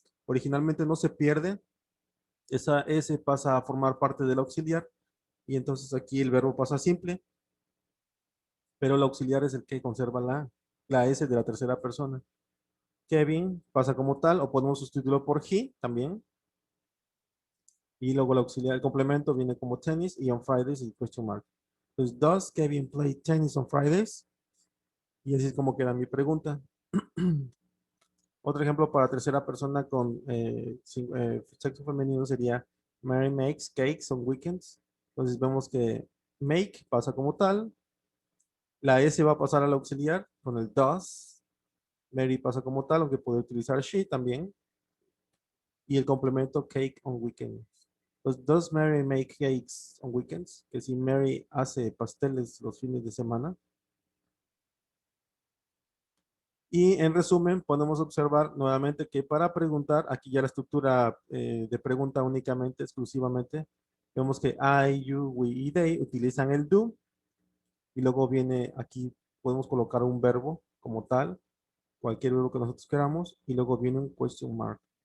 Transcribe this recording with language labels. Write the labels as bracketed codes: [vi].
[es] Originalmente no se pierde, esa S pasa a formar parte del auxiliar y entonces aquí el verbo pasa simple, pero el auxiliar es el que conserva la S de la tercera persona. Kevin pasa como tal o podemos sustituirlo por he también y luego el auxiliar, el complemento viene como tennis y on Fridays y question mark. [en] Entonces, does Kevin play tennis on Fridays? [es] Y así es como queda mi pregunta. Otro ejemplo para tercera persona con sexo femenino sería [en] Mary makes cakes on weekends. [es] Entonces vemos que make pasa como tal, la S va a pasar al auxiliar con el does, Mary pasa como tal, aunque puede utilizar she también, y el complemento cake on weekends. [en] Pues, does Mary make cakes on weekends? [es] Que si Mary hace pasteles los fines de semana. Y en resumen, podemos observar nuevamente que para preguntar, aquí ya la estructura de pregunta únicamente, exclusivamente, vemos que I, you, we y they utilizan el do, y luego viene aquí, podemos colocar un verbo como tal, cualquier verbo que nosotros queramos, y luego viene un question mark.